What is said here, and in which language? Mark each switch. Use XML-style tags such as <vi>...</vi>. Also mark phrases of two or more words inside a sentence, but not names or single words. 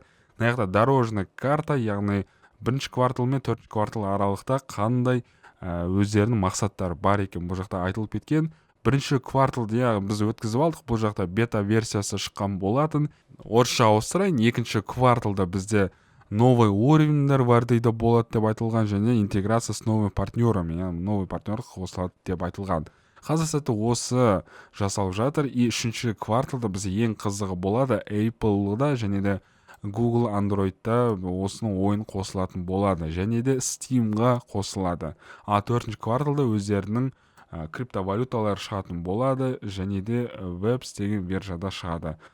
<ru>Дорожный карта,</ru> <kk>яғни бірінші квартал мен төртінші квартал аралықта қандай өздерінің мақсаттары бар екен бұл жақта айтылып кеткен. Бірінші кварталда біз өткізіп алдық, бұл жақта бета версиясы шыққан болатын. Орысша ауыстырайын, екінші кварталда бізде</kk> <ru>новый уровеньдер</ru> <kk>бар дейді болады деп айтылған, және</kk> <ru>интеграция с новыми партнерами, новый партнер</ru> <kk>қосылады деп айтылған. Қазір сәтті осы жасалып жатыр. И үшінші кварталда бізде ең қызығы болады Apple-да және де Google Android-та осының ойын қосылатын болады, және де Steam-ға қосылады. А төртінші кварталда өздерінің криптовалюталар шығатын болады, және де Webs деген биржада шығады.</kk>